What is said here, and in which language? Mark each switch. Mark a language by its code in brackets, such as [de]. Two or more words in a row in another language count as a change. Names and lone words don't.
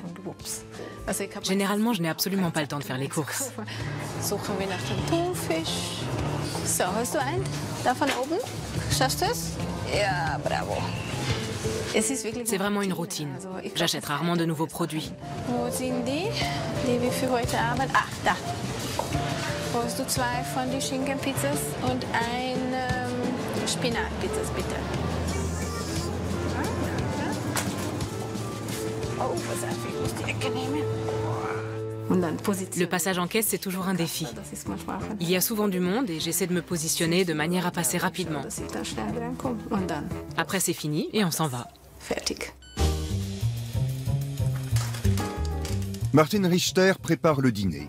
[fr] Généralement, je n'ai absolument pas le temps de faire les courses. C'est vraiment une routine. J'achète rarement de nouveaux produits. [de] Spinatpizzas, bitte. Oh, pass auf, ich muss die Ecke nehmen. [fr] Le passage en caisse, c'est toujours un défi. Il y a souvent du monde et j'essaie de me positionner de manière à passer rapidement. Après, c'est fini et on s'en va. Martin Richter prépare le dîner.